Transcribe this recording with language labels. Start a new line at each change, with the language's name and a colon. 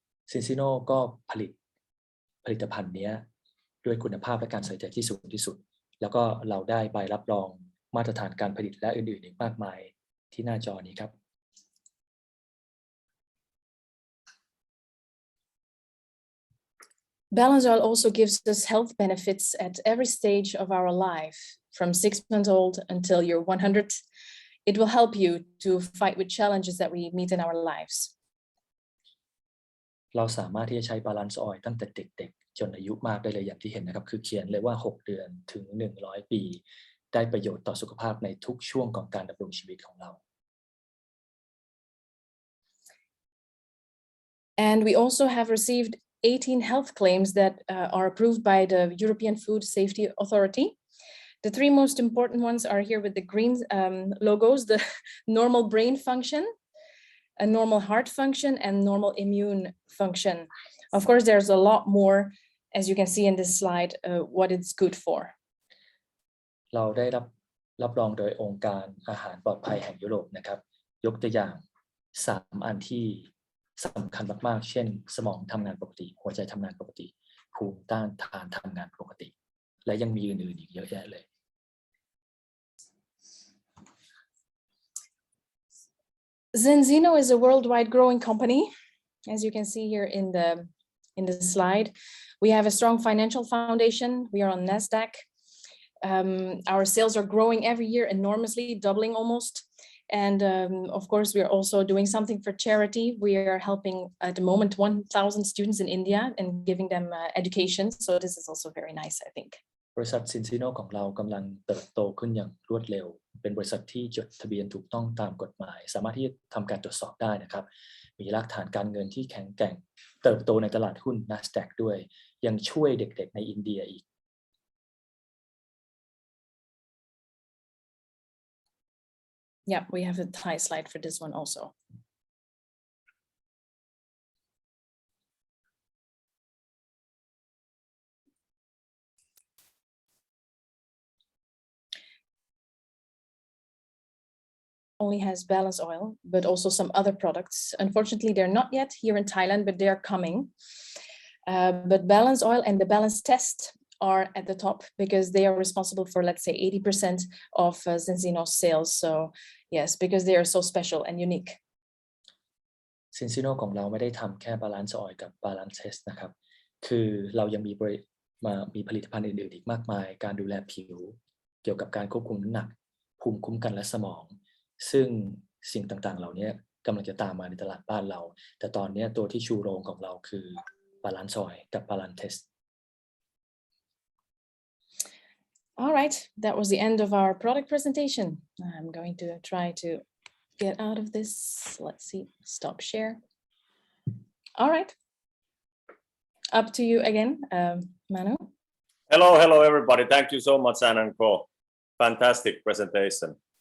Thai: ซินซิโนก็ผลิตภัณฑ์นี้ด้วยคุณภาพและการใส่ใจที่สูงที่สุดแล้วก็เราได้ใบรับรองมาตรฐานการผลิตและอื่นๆอีกมากมายที่หน้าจอนี้ครับ
English: Balance Oil also gives us health benefits at every stage of our life, from 6 months old until you're 100. It will help you to fight with challenges that we meet in our lives.
Thai: เราสามารถที่จะใช้บาลานซ์ออยล์ตั้งแต่เด็กๆจนอายุมากได้เลยอย่างที่เห็นนะครับคือเขียนเลยว่า6 เดือนถึง100 ปีได้ประโยชน์ต่อสุขภาพในทุกช่วงของการดำรงชีวิตของเรา
English: And we also have received 18 health claims that are approved by the European Food Safety Authority. The 3 most important ones are here with the green logos: the normal brain function, a normal heart function, and normal immune function. Of course, there's a lot more, as you can see in this slide, what it's good for.
Thai: เราได้รับรองโดยองค์การอาหารปลอดภัยแห่งยุโรปนะครับยกตัวอย่าง3 อันที่ สำคัญมากๆเช่นสมองทำงานปกติหัวใจทำงานปกติภูมิต้านทานทำงานปกติและยังมีอื่นๆอีกเยอะแยะเลย
English: Zinzino is a worldwide growing company. As you can see here in the slide, we have a strong financial foundation. We are on NASDAQ. Our sales are growing every year enormously, doubling almost. And of course, we are also doing something for charity. We are helping at the moment 1,000 students in India and giving them education. So this is also very nice, I think.
Thai: บริษัท Zinzino ของเรากำลังเติบโตขึ้นอย่างรวดเร็วเป็นบริษัทที่จดทะเบียนถูกต้องตามกฎหมายสามารถที่จะทำการตรวจสอบได้นะครับมีรากฐานการเงินที่แข็งแกร่งเติบโตในตลาดหุ้น NASDAQ ด้วยยังช่วยเด็กๆในอินเดียอีก
English: Yeah, we have a Thai slide for this one also. Only has balance oil, but also some other products. Unfortunately, they're not yet here in Thailand, but they are coming. But balance oil and the balance test are at the top because they are responsible for, let's say, 80% of Zinzino's sales. So yes, because they are so special and unique.
Thai: Zinzino ของเราไม่ได้ทำแค่ balance oil กับ balance test นะครับคือเรายังมีผลิตภัณฑ์อื่นๆอีกมากมายการดูแลผิวเกี่ยวกับการควบคุมน้ำหนักภูมิคุ้มกันและสมองซึ่งสิ่งต่างๆเหล่านี้กำลังจะตามมาในตลาดบ้านเราแต่ตอนนี้ตัวที่ชูโรงของเราคือ balance oil กับ balance test.
English: All right, that was the end of our product presentation. I'm going to try to get out of this. Let's see, stop share. All right, up to you again, Manu. Hello, everybody. Thank you so much, Anna and Co. Fantastic presentation.